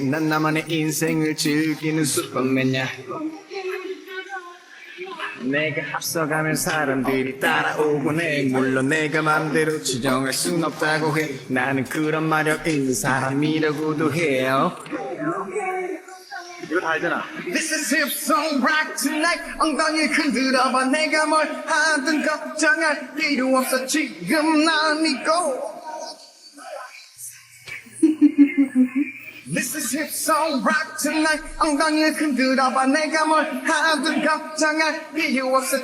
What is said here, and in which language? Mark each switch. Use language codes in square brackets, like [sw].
[ko] 난 나만의 인생을 즐기는 슈퍼맨이야. 내가 앞서가면 사람들이 따라오곤 해. 물론 내가 맘대로 지정할 순 없다고 해. 나는 그런 마력 있는 사람이라고도 해요. 이거 다 알잖아. [en] This is hip song rock tonight. [ko] 엉덩이를 흔들어봐. 내가 뭘 하든 걱정할 필요 없어. 지금 난 믿고. [en] This is hip song rock tonight. [ko] 엉덩이를 흔들어봐. 내가 뭘 하든 걱정할 필요 없어.